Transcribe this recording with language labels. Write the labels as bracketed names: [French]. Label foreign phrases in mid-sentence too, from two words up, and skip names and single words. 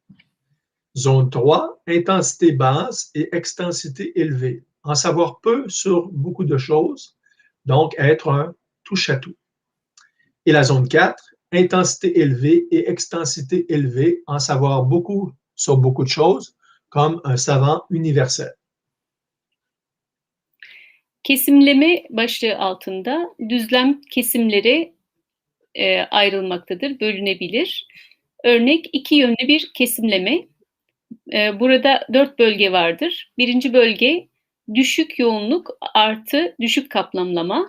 [French] Zone 3, intensité basse et extensité élevée, en savoir peu sur beaucoup de choses, donc être un touche-à-tout. Et la zone 4, intensité élevée et extensité élevée, en savoir beaucoup sur beaucoup de choses, comme un savant universel. [Turkish] Kesimleme başlığı altında düzlem kesimlere ayrılmaktadır, bölünebilir. Örnek iki yönlü bir kesimleme. Burada 4 bölge vardır. Birinci bölge düşük yoğunluk artı düşük kaplamlama.